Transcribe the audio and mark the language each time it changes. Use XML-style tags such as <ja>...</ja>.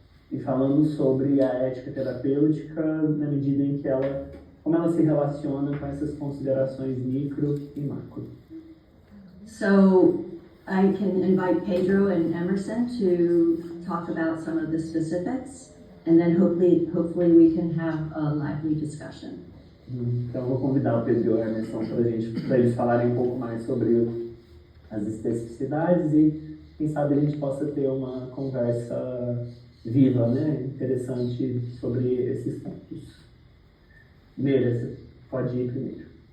<pt>E falamos sobre a ética terapêutica na medida em que como ela se relaciona com essas considerações micro e macro.</pt> <en>So I can invite Pedro and Emerson to talk about some of the specifics, and then hopefully we can have a lively discussion.</en> <pt>Então eu vou convidar o Pedro e o Emerson para eles falarem um pouco mais sobre as especificidades e quem sabe a gente possa ter uma conversa viva, né, interessante sobre esses pontos. Meira, você pode ir primeiro.</pt>